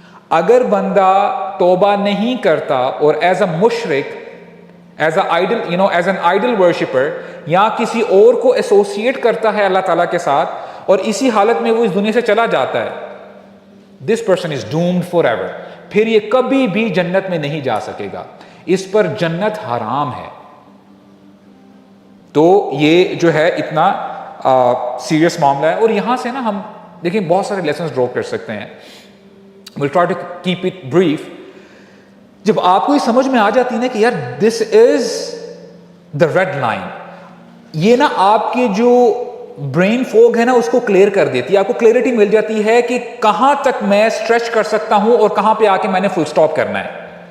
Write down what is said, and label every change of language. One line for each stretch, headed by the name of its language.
Urdu: اگر بندہ توبہ نہیں کرتا اور ایز اے مشرک، as a Idol as an Idol worshipper, یا کسی اور کو ایسوسیٹ کرتا ہے اللہ تعالیٰ کے ساتھ اور اسی حالت میں وہ اس دنیا سے چلا جاتا ہے،
English: This person is doomed forever.
Urdu: پھر یہ کبھی بھی جنت میں نہیں جا سکے گا، اس پر جنت حرام ہے. تو یہ جو ہے اتنا سیریس معاملہ ہے. اور یہاں سے نا ہم دیکھیں بہت سارے لیسنز ڈرا کر سکتے ہیں.
English: we'll try to keep it brief.
Urdu: جب آپ کو یہ سمجھ میں آ جاتی ہے نا کہ یار
English: this is the red line,
Urdu: یہ نا آپ کے جو برین فوگ ہے نا اس کو کلیئر کر دیتی ہے. آپ کو کلیئرٹی مل جاتی ہے کہ کہاں تک میں اسٹریچ کر سکتا ہوں اور کہاں پہ آ کے میں نے فل سٹاپ کرنا ہے.